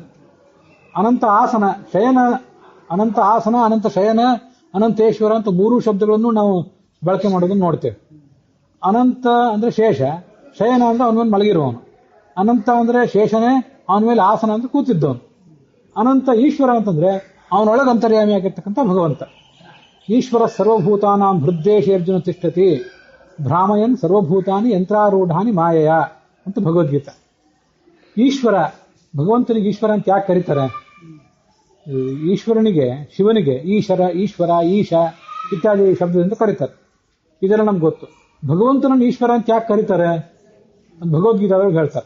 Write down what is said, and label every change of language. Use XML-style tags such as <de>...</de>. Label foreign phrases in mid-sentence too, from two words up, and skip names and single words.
<kn>ಅನಂತ ಆಸನ, ಶಯನ, ಅನಂತ ಆಸನ, ಅನಂತ ಶಯನ, ಅನಂತೇಶ್ವರ ಅಂತ ಮೂರು ಶಬ್ದಗಳನ್ನು ನಾವು ಬಳಕೆ ಮಾಡೋದನ್ನು ನೋಡ್ತೇವೆ. ಅನಂತ ಅಂದ್ರೆ ಶೇಷ, ಶಯನ ಅಂದ್ರೆ ಅವನ ಮೇಲೆ ಮಲಗಿರುವವನು, ಅನಂತ ಅಂದ್ರೆ ಶೇಷನೇ, ಅವನ ಮೇಲೆ ಆಸನ ಅಂತ ಕೂತಿದ್ದವನು. ಅನಂತ ಈಶ್ವರ ಅಂತಂದ್ರೆ ಅವನೊಳಗೆ ಅಂತರ್ಯಾಮಿ ಆಗಿರ್ತಕ್ಕಂಥ ಭಗವಂತ.</kn> <sa>ಈಶ್ವರ ಸರ್ವಭೂತಾನಾಂ ಹೃದ್ದೇಶೇರ್ಜುನ ತಿಷ್ಠತಿ ಭ್ರಾಮಯನ್ ಸರ್ವಭೂತಾನಿ ಯಂತ್ರಾರೂಢಾನಿ ಮಾಯಯ</sa> <kn>ಅಂತ ಭಗವದ್ಗೀತಾ. ಈಶ್ವರ, ಭಗವಂತನಿಗೆ ಈಶ್ವರ ಅಂತ ಯಾಕೆ ಕರೀತಾರೆ? ಈಶ್ವರನಿಗೆ, ಶಿವನಿಗೆ ಈಶ್ವರ, ಈಶ್ವರ, ಈಶ ಇತ್ಯಾದಿ ಶಬ್ದದಿಂದ ಕರೀತಾರೆ. ಇದೆಲ್ಲ ನಮ್ಗೆ ಗೊತ್ತು. ಭಗವಂತನನ್ನು ಈಶ್ವರ ಅಂತ ಯಾಕೆ ಕರೀತಾರೆ? ಭಗವದ್ಗೀತಾದೊಳಗೆ ಹೇಳ್ತಾರೆ.</kn>